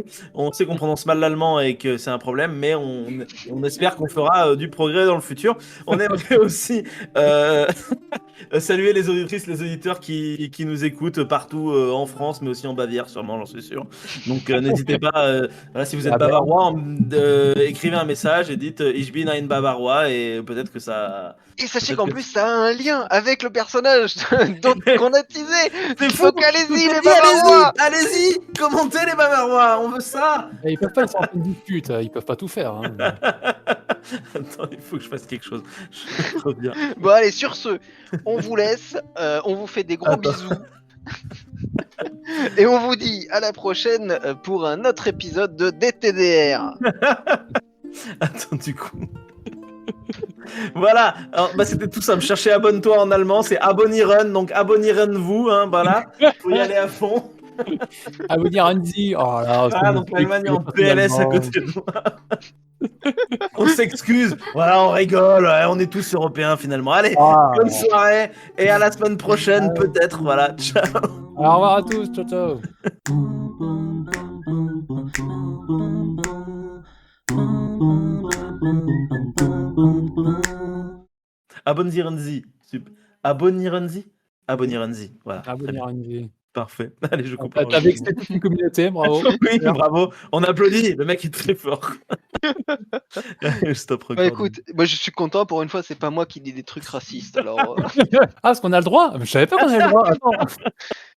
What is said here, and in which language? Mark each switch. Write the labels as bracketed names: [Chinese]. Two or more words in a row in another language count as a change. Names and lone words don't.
[French] On sait qu'on prononce mal l'allemand et que c'est un problème, mais on espère qu'on fera du progrès dans le futur. On aimerait aussi saluer les auditrices, les auditeurs qui nous écoutent partout en France, mais aussi en Bavière, sûrement, j'en suis sûr. Donc n'hésitez pas, voilà, si vous êtes bavarois, écrivez un message et dites [German] Ich bin ein [French] Bavarois et peut-être que ça... Et sachez qu'en plus, ça a un lien avec le personnage qu'on a teasé. C'est fou. Donc allez-y, les Bavarois. Allez-y, commentez les Bavarois, on veut ça. Et ils peuvent pas être en pleine dispute, ils peuvent pas tout faire. Hein. Attends, il faut que je fasse quelque chose. Je reviens. Bon allez, sur ce, on vous laisse, on vous fait des gros bisous. Et on vous dit à la prochaine pour un autre épisode de DTDR. Attends, du coup... Voilà, alors, c'était tout simple. Cherchez abonne-toi en allemand, c'est abonnieren, donc abonnieren-vous, hein, voilà. Faut y aller à fond. Abonnieren-Sie. Oh là, donc l'Allemagne est en PLS à côté de moi. On s'excuse, voilà, on rigole, ouais, on est tous européens finalement. Allez, bonne soirée et à la semaine prochaine peut-être, voilà. Ciao. Au revoir à tous, ciao ciao. Abonnieren-Sie. Abonnieren-Sie. Abonnieren-Sie. Voilà. Abonnieren-Sie. Parfait. Allez, je coupe. T'as vexé toute une communauté, bravo. Oui, bravo. On applaudit. Le mec est très fort. Stop Bah écoute, moi je suis content pour une fois, c'est pas moi qui dis des trucs racistes. Alors. Ah, parce qu'on a le droit. Je savais pas qu'on avait le droit. Attends.